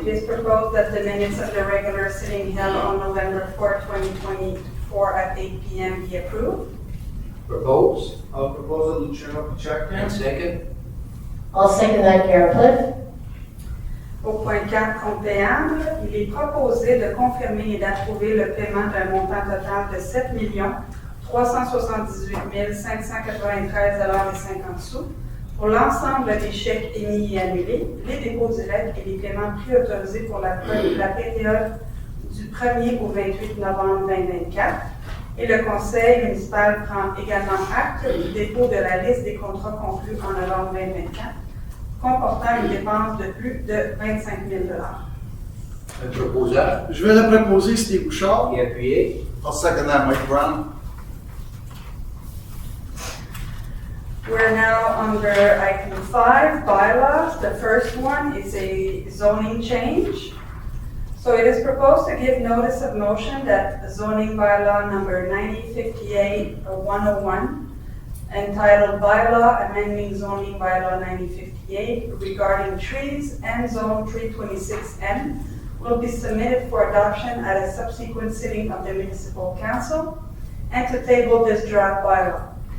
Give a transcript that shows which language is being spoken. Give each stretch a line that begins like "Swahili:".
English: It is proposed that the minutes of the regular sitting held on November 4, 2024 at 8 p.m. be approved. Propose. I'll propose a Luciano Pacheco. And second. I'll second that, Karen Plitt.
French: Au point 4, compte payable, il est proposé de confirmer et d'approuver le paiement d'un montant total de 7 378 593,50 $ pour l'ensemble des chèques émis et annulés, les dépôts directs et les paiements préautorisés pour la période du 1er au 28 novembre 2024. Et le conseil municipal prend également acte du dépôt de la liste des contrats conclus en novembre 2024, comportant une dépense de plus de 25 000 $. Un proposeur. Je vais le proposer, Steve Bouchard. Et appuyé.
English: I'll second that, Mike Brown. We're now under item 5, bylaws. The first one is a zoning change. So it is proposed to give notice of motion that zoning bylaw number 9058-101, entitled Bylaw Amending Zoning Bylaw 9058 regarding trees and Zone 326M, will be submitted for adoption at a subsequent sitting of the Municipal Council, and to table this draft bylaw.